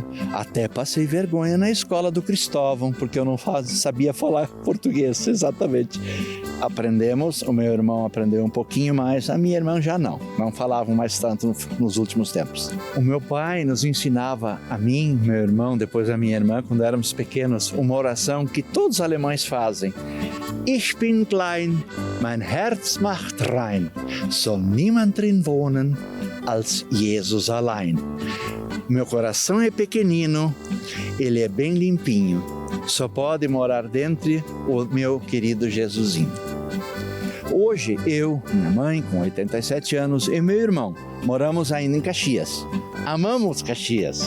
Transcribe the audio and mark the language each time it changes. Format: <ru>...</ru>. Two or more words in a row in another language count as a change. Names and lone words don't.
<pt>Até passei vergonha na escola do Cristóvão, porque eu não sabia falar português, exatamente. Aprendemos, o meu irmão aprendeu um pouquinho mais, a minha irmã já não falavam mais tanto nos últimos tempos. O meu pai nos ensinava, a mim, meu irmão, depois a minha irmã, quando éramos pequenos, uma oração que todos os alemães fazem.</pt> <de>Ich bin klein, mein Herz macht rein, soll niemand drin wohnen, als Jesus allein.</de> <pt>Meu coração é pequenino, ele é bem limpinho, só pode morar dentro o meu querido Jesusinho. Hoje, eu, minha mãe, com 87 anos, e meu irmão, moramos ainda em Caxias. Amamos Caxias.</pt>